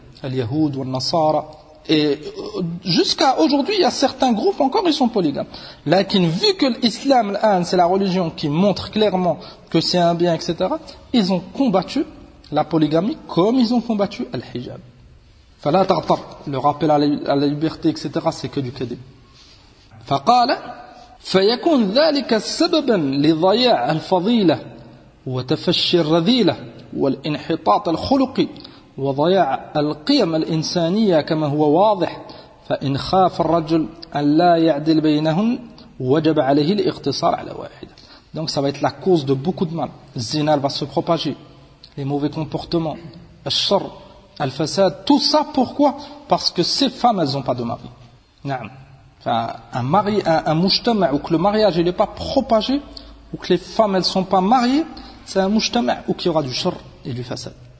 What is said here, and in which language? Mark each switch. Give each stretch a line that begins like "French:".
French: Al-Yahoud, al-Nasara. Et jusqu'à aujourd'hui, il y a certains groupes encore, ils sont polygames. Lakin, vu que l'islam, c'est la religion qui montre clairement que c'est un bien, etc., ils ont combattu la polygamie comme ils ont combattu al-hijab. Le rappel à la liberté, etc., c'est que du kadib.
Arabic: فقال فيكون ذلك سببا لضياع الفضيلة وتفشي الرذيلة والانحطاط الخلقي وضياع القيم الإنسانية كما هو واضح فإن خاف الرجل أن لا يعدل بينهم وجب عليه الاقتصار على واحدة.
French: Donc ça va être la cause de beaucoup de mal. Zina va se propager. Les mauvais comportements,
Arabic: الشر, الفساد,
French: tout ça pourquoi? Parce que ces femmes elles n'ont pas de mari.
Arabic: نعم.
French: Un mari, un mujtama ou que le mariage n'est pas propagé ou que les femmes elles ne sont pas mariées, c'est un mujtama ou qu'il y aura du shur et du fasad.